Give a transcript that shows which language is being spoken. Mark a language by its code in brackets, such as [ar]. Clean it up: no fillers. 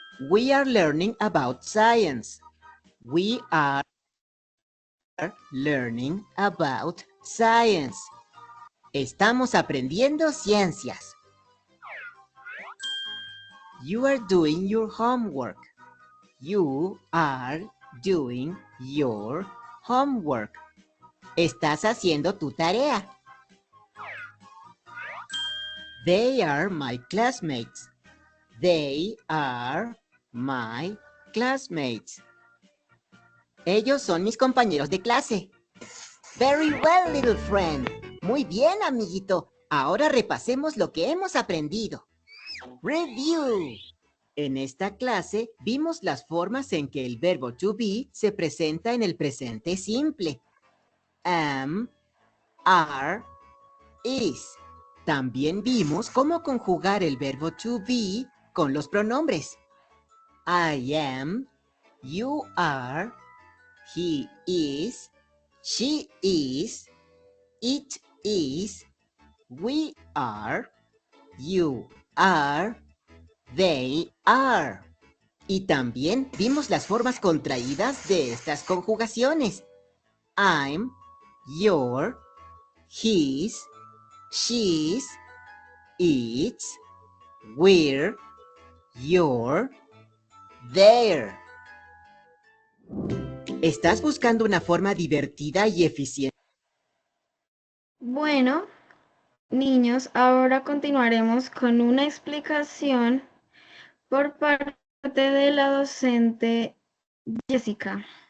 [en] We are learning about science. We are learning about science. [es] Estamos aprendiendo ciencias. [en] You are doing your homework. You are doing your homework. [es] Estás haciendo tu tarea. [en] They are my classmates. They are my classmates. [es] Ellos son mis compañeros de clase. [en] Very well, little friend. [es] Muy bien, amiguito. Ahora repasemos lo que hemos aprendido. Review. En esta clase vimos las formas en que el verbo to be se presenta en el presente simple. [en] Am, are, is. [es] También vimos cómo conjugar el verbo to be con los pronombres. [en] I am, you are, he is, she is, it is, we are, you are, they are. [es] Y también vimos las formas contraídas de estas conjugaciones. [en] I'm, your, his, she's, it's, we're, your, their. [es] ¿Estás buscando una forma divertida y eficiente? Bueno, niños, ahora continuaremos con una explicación por parte de la docente Jessica.